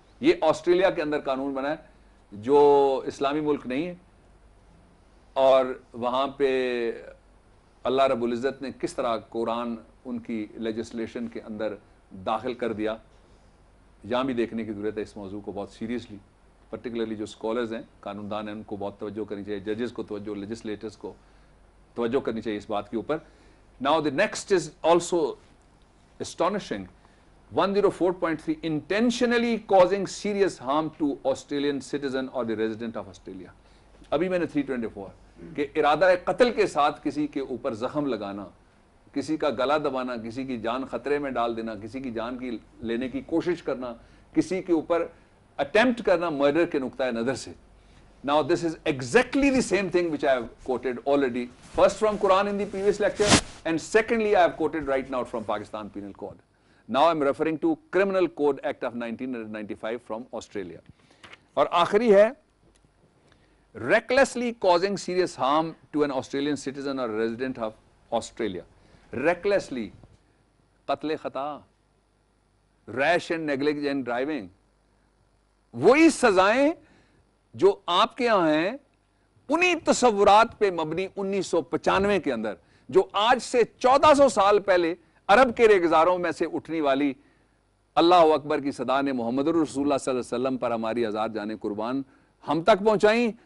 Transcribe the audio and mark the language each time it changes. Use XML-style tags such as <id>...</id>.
<ur>یہ آسٹریلیا کے اندر قانون بنا ہے جو اسلامی ملک نہیں ہے, اور وہاں پہ اللہ رب العزت نے کس طرح قرآن ان کی لیجسلیشن کے اندر داخل کر دیا, یہاں بھی دیکھنے کی ضرورت ہے اس موضوع کو بہت سیریسلی. پرٹیکولرلی جو اسکالرز ہیں, قانون دان ہیں, ان کو بہت توجہ کرنی چاہیے, ججز کو توجہ, لیجسلیٹرز کو توجہ کرنی چاہیے اس بات کے اوپر.</ur> <en>Now the next is also astonishing. 104.3 intentionally causing serious harm to Australian citizen or the resident of Australia.</en> <ur>ابھی میں نے 324 کہ ارادہ قتل کے ساتھ کسی کے اوپر زخم لگانا, کسی کا گلا دبانا, کسی کی جان خطرے میں ڈال دینا, کسی کی جان کی لینے کی کوشش کرنا, کسی کے اوپر اٹیمپٹ کرنا مرڈر کے نقطۂ نظر سے.</ur> <en>Now this is exactly the same thing which I have quoted already, first from Quran in the previous lecture, and secondly I have quoted right now from Pakistan Penal Code. Now I am referring to Criminal Code Act of 1995 from Australia.</en> <ur>اور آخری ہے</ur> <en>recklessly causing serious harm to an Australian citizen or resident of Australia.</en> <ur>Recklessly, قتل خطا,</ur> <en>rash and negligent driving,</en> <ur>وہی سزائیں جو آپ کے یہاں ہیں انہی تصورات پہ مبنی 1995 کے اندر, جو آج سے 1400 سال پہلے عرب کے ریگزاروں میں سے اٹھنے والی اللہ اکبر کی صدا نے محمد رسول اللہ صلی اللہ علیہ وسلم پر ہماری آزاد جانے قربان ہم تک پہنچائیں.</ur>